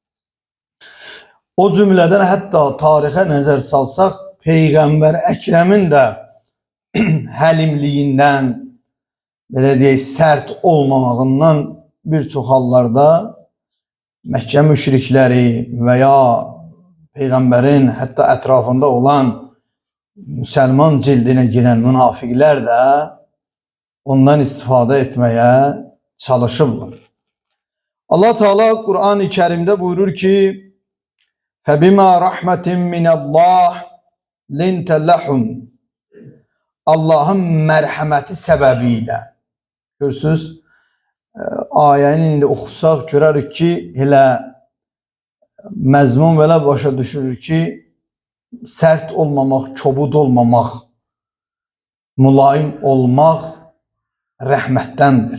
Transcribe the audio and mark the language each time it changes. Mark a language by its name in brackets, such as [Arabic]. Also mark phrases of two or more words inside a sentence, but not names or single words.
[Azerbaijani] O cümlədən hətta tarixə nəzər salsaq, Peyğəmbər Əkrəmin də həlimliyindən, belə deyək, sərt olmamağından bir çox hallarda Məkkə müşrikləri və ya Peyğəmbərin hətta ətrafında olan müsəlman cildinə girən münafiqlər də ondan istifadə etməyə çalışırlar. Allah Teala Kur'an-ı Kerim'de buyurur ki [Arabic] فَبِمَا رَحْمَةٍ مِنَ اللّٰهِ لِنْتَ لَحُمْ [Azerbaijani] Allah'ın mərhəməti səbəbiyle. Görürsünüz, ayəni indi oxusaq görərik ki, elə məzmun belə başa düşürür ki, sərt olmamaq, kobud olmamaq, mülayim olmaq rəhmətdəndir.